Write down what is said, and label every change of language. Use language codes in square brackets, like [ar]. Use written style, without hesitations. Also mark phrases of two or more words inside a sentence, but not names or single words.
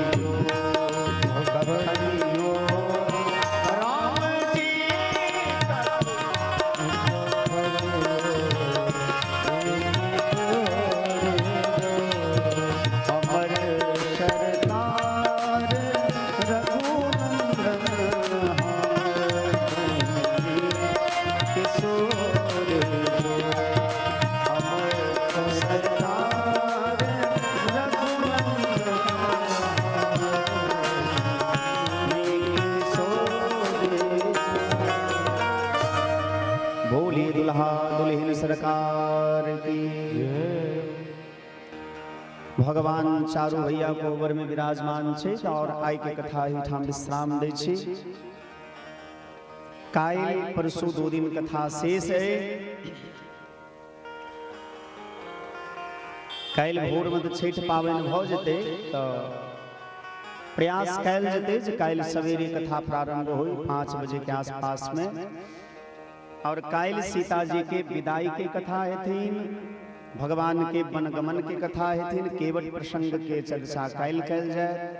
[mai] कखनियो राम जी अमर सरदार रघुनंदन किशोरी अमर सरदार रघुनंदन किशोरी भोली दुल्हा दुल्हन सरकार की भगवान चारू भैया कोबर में विराजमान छे और आय के कथा ही ठाम विश्राम दै छी काल्हि परसू 2 दिन कथा शेष है काल्हि भोर में छठ पावन भ जेते तो प्रयास कयल जेते जे काल्हि सवेरे कथा प्रारंभ हो 5 बजे के आसपास में और काल्हि सीता जी के विदाई के कथा हेथिन भगवान के वनगमन के कथा हेथिन केवट प्रसंग के चर्चा काल्हि कयल जाय